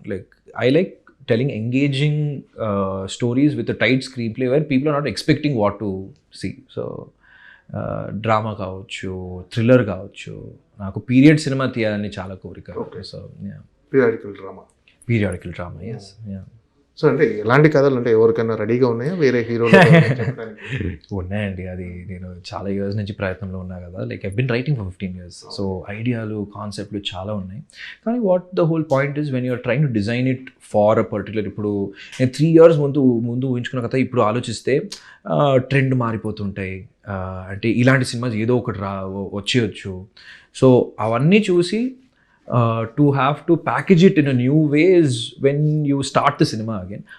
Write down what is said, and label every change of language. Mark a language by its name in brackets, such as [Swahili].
[English] Like I like telling engaging stories with a tight screenplay where people are not expecting what to see. [Telugu] So drama కావచ్చు, thriller కావచ్చు, నాకు period cinema తీయాలని చాలా కోరిక. So periodical drama, yes. So అంటే ఎలాంటి కథలు అంటే ఎవరికైనా రెడీగా ఉన్నాయా వేరే హీరోలు? ఉన్నాయండి. అది నేను చాలా ఇయర్స్ నుంచి ప్రయత్నంలో ఉన్నా కదా. [English] Like I been writing for 15 years. [Telugu] So ఐడియాలు, కాన్సెప్ట్లు చాలా ఉన్నాయి. కానీ [English] What the whole point is when you're trying to design it for a particular. [Telugu] ఇప్పుడు నేను 3 years ముందు ఊహించుకున్న కథ ఇప్పుడు ఆలోచిస్తే ట్రెండ్ మారిపోతుంటాయి. అంటే ఇలాంటి సినిమా ఏదో ఒకటి వచ్చేయచ్చు. సో అవన్నీ చూసి [English] to have to package it in a new way is when you start the cinema again.